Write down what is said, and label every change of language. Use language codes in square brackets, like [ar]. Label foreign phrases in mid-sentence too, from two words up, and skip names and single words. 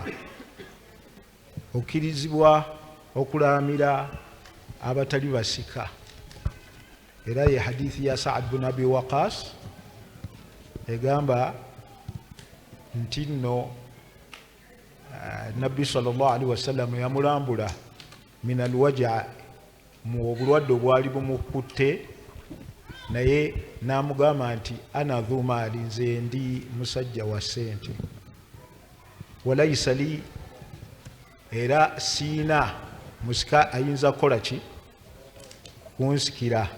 [lg] Okkirizibwa okulaamira abatali basika. Era ye hadithi ya Sa'd bin Abi Waqas egamba nti nno Nabbi [ar] صلى الله عليه وسلم [lg] yamulambula [ar] من الوجع, [lg] mu obulwadde obwali bumukutte, naye n'amugamba nti [ar] أنا ذو مال, [lg] nze ndi musajja wa ssente, [ar] وليس لي, [lg] era siina musika ayinza kukola ki kunsikira.